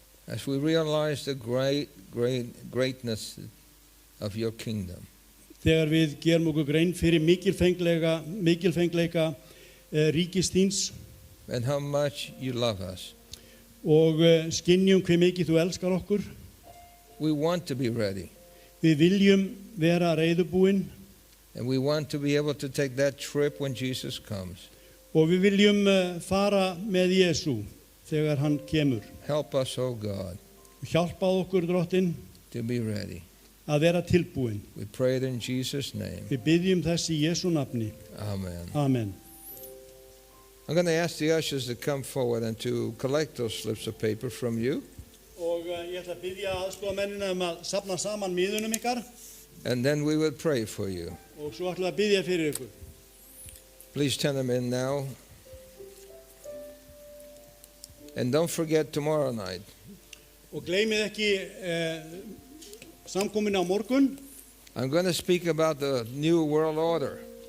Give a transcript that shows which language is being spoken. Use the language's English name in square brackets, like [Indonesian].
[English] as we realize the greatness of your kingdom. [Icelandic] þegar við gerum okkur grein fyrir mikilfengleika ríkis þíns [English] And how much you love us. [Icelandic] og skynjum hve mikið þú elskar okkur. [English] We want to be ready. [Icelandic] Við viljum vera reiðubúin [English] And we want to be able to take that trip when Jesus comes. [Icelandic] og við viljum fara með Jesú þegar hann kemur. [English] Help us, O God, [Icelandic] Hjálpa okkur, Drottinn, [English] to be ready. [Icelandic] að vera tilbúin. [English] We pray it in Jesus' name. [Icelandic] Við biðjum þess í Jesú nafni. [English] Amen. [Icelandic] Amen. [English] I'm going to ask the ushers to come forward and to collect those slips of paper from you. [Icelandic] Og ég ætla að biðja aðstoðamennina að safna saman miðunum ykkar [English] And then we will pray for you. [Icelandic] og svo ætla að biðja fyrir ykkur. [English] Please turn them in now. And don't forget tomorrow night. [Icelandic] Og gleymið ekki samkominni á morgun. [English] I'm going to speak about the New World Order.